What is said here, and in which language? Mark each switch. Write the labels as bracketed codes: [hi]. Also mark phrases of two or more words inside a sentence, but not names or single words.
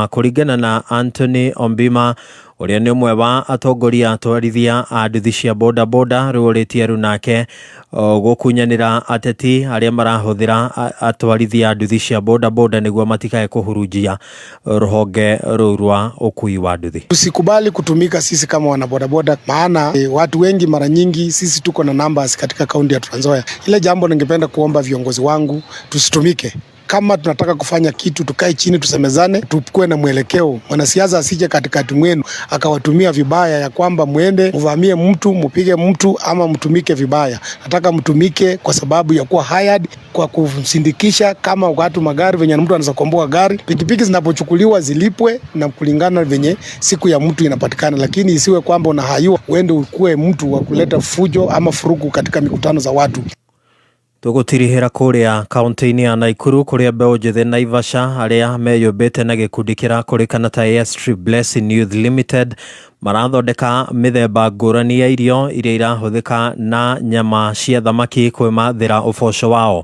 [ki] Kũringana na Anthony Ombima ũrĩa nĩ ũmwe wa atongoria atwarithia a nduthi cia bodaboda, rũrĩtie runake gũkunyanĩra ateti arĩa marahũthĩra atwarithia a nduthi cia bodaboda nĩguo matikae kũhurunjia rũhonge rũu rwa ũkui wa nduthi. [sw] Tusikubali kutumika sisi kama wanabodaboda, maana watu wengi mara nyingi sisi tuko na numbers katika kaunti ya Trans Nzoia. Ile jambo ningependa kuomba viongozi wangu tusitumike. Kama tunataka kufanya kitu tukae chini tusemezane, tukue na mwelekeo. Mwanasiasa asije katikati mwenu akawatumia vibaya ya kwamba muende mvamie mtu, mpige mtu ama mtumike vibaya. Nataka mtumike kwa sababu ya kuwa hired, kwa kusindikisha kama watu magari venye mtu anaweza kuomboa gari. Pikipiki zinapochukuliwa zilipwe na kulingana venye siku ya mtu inapatikana, lakini isiwe kwamba unahayua uende ukue mtu wa kuleta fujo ama furugu katika mikutano za watu. [ki] Tũgũtirihĩra kũrĩa kaunti-inĩ ya Naikuru kũrĩa mbeũ njĩthĩ Naivasha arĩa meyũmbĩte na gĩkundi kĩrakũrĩkana ta Airstrip Blessing Youth Limited marathondeka mĩthemba ngũrani ya irio iria irahũthĩka na nyama cia thamaki kwĩmathĩra ũboco wao.